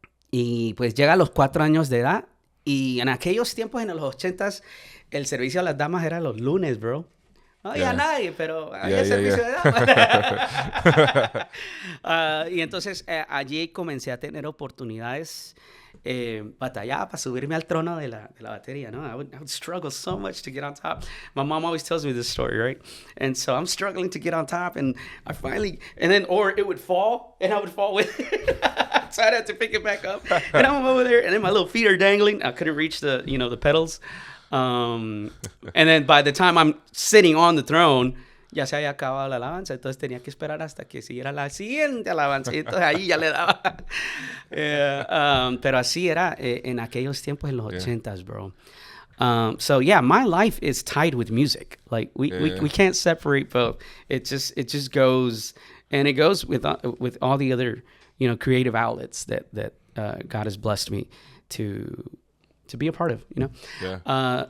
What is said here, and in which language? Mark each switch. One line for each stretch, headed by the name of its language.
Spanish: Y pues llega a los 4 años de edad. Y en aquellos tiempos, en los 80s, el servicio a las damas era los lunes, bro. No había nadie, pero había servicio de damas. Y entonces allí comencé a tener oportunidades. Batallaba para subirme al trono de la batería, ¿no?
English: I would struggle so much to get on top. My mom always tells me this story, right? And so I'm struggling to get on top, and I finally, or it would fall, and I would fall with it. So I'd have to pick it back up. And I'm over there, and then my little feet are dangling. I couldn't reach the pedals. And then by the time I'm sitting on the throne,
Spanish: ya se había acabado la alabanza, entonces tenía que esperar hasta que siguiera la siguiente alabanza, y entonces ahí ya le daba. Pero así era en aquellos tiempos, en los 80s, bro.
English: So yeah, my life is tied with music. Like we can't separate both. It just goes, and it goes with all the other, you know, creative outlets that God has blessed me to be a part of, you know. Yeah.